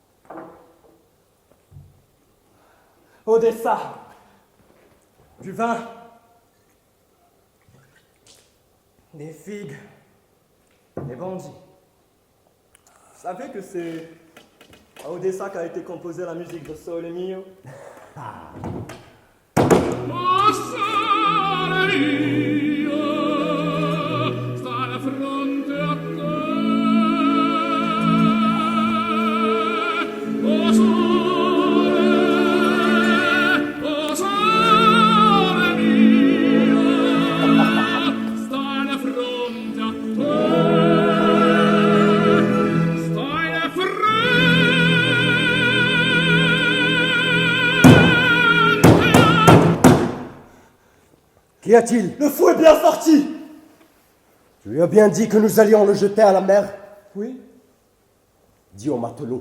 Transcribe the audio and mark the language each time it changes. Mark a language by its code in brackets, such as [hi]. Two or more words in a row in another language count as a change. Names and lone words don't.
[fr] Odessa, du vin, des figues, des bandits. Vous savez que c'est à Odessa qu'a été composée la musique de Sole Mio? [nap] Oh, sole mio, sta la fronte a te. Oh, sole mio, sta la fronte a te. Sta la fronte. [fr] Qu'y a-t-il? Le fou est bien sorti! Tu lui as bien dit que nous allions le jeter à la mer? Oui. Dis au matelot.